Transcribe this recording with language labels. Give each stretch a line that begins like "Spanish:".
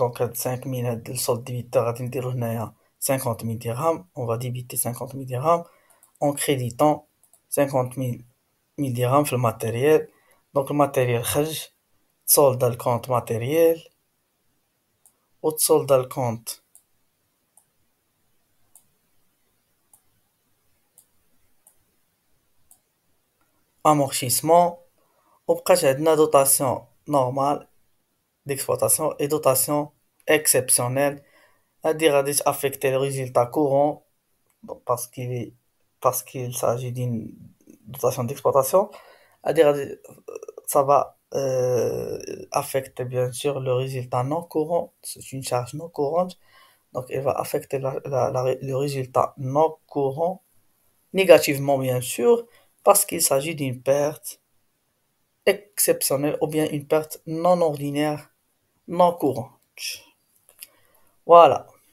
Arabic: Donc 5000 هاد السولد ديبيتور غادي نديرو هنايا 50 000 dirhams.
French: On va débiter 50 000 dirhams en créditant 50 000 dirhams
Arabic: في الماتيريال. دونك الماتيريال خرج، تصولدا الكونت ماتيريال وتصولدا الكونت amortissement، وبقات عندنا دوطاسيون نورمال
French: d'exploitation et dotation exceptionnelle.
Arabic: هادي غادي تافيكتي
French: le résultat courant parce qu'il s'agit d'une dotation d'exploitation.
Arabic: هادي غادي
French: ça va affecter bien sûr le résultat non courant, c'est une charge non courante, donc elle va affecter le résultat non courant négativement bien sûr, parce qu'il s'agit d'une perte exceptionnelle ou bien une perte non ordinaire non courante. Voilà.